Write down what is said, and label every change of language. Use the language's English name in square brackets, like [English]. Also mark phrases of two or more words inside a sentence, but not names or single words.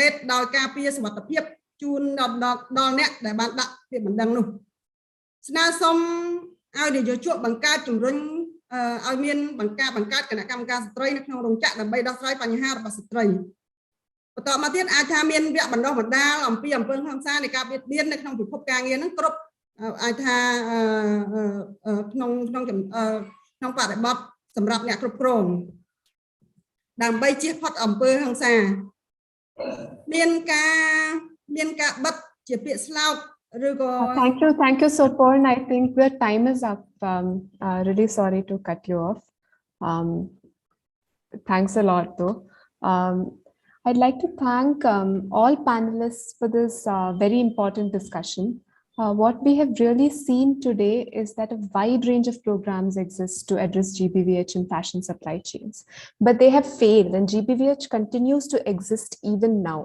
[Khmer] តដោយការពារសុវត្ថិភាពជូនដល់អ្នកដែលបានដាក់ពាក្យបណ្ដឹងនោះស្នើសុំឲ្យនយោជកបង្កើតជំរុញឲ្យមានបង្កើតគណៈកម្មការស្ត្រីនៅក្នុងរោងចក្រដើម្បីដោះស្រាយបញ្ហារបស់ស្ត្រីបន្តមកទៀតអាចថាមានវគ្គបណ្ដុះបណ្ដាលអំពីអំពើហិង្សានៃការបៀតបៀននៅក្នុងពិភពការងារហ្នឹងគ្រប់អាចថា ក្នុងបរិបទសម្រាប់អ្នកគ្រប់គ្រងដើម្បីជៀសផុតអំពើហិង្សាមានការបិទជាពាក្យស្លោកឬក៏ [English] Thank you Soporn. I think the time is up. Really sorry to cut you off. Thanks a lot though. I'd like to thank all panelists for this very important discussion. What we have really seen today is that a wide range of programs exist to address GBVH in fashion supply chains, but they have failed and GBVH continues to exist even now.